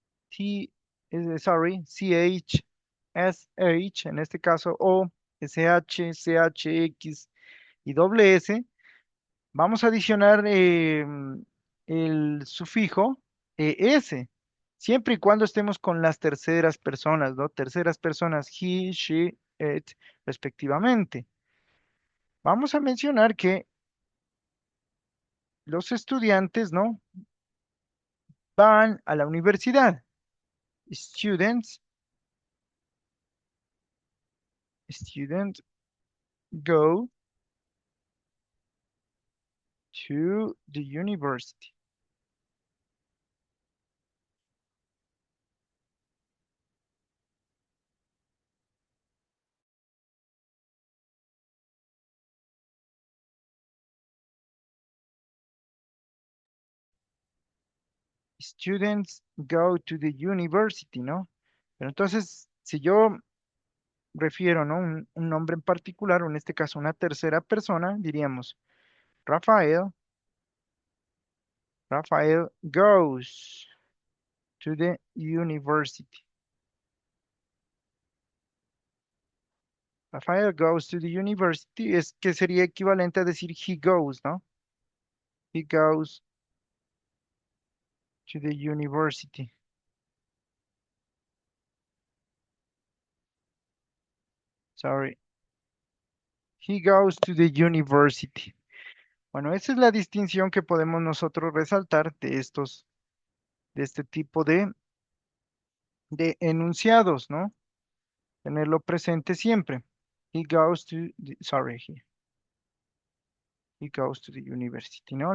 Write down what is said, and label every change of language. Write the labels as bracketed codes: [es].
[es] Sorry, CHSH, en este caso, o SH, CHX y doble S, vamos a adicionar el sufijo ES, siempre y cuando estemos con las terceras personas, ¿no? Terceras personas, he, she, it, respectivamente. Vamos a mencionar que los estudiantes, ¿no? Van a la universidad. [en] Students, students go to the university. Students go to the university, ¿no? [es] Pero entonces, si yo refiero, ¿no? Un nombre en particular, o en este caso una tercera persona, diríamos Rafael, [en] Rafael goes to the university. Rafael goes to the university [es] es que sería equivalente a decir [en] he goes, [es] ¿no? [en] He goes to the university. Sorry. He goes to the university. [es] Bueno, esa es la distinción que podemos nosotros resaltar de este tipo de enunciados, ¿no? Tenerlo presente siempre. [en] He goes to sorry, he goes to the university, [es] ¿no?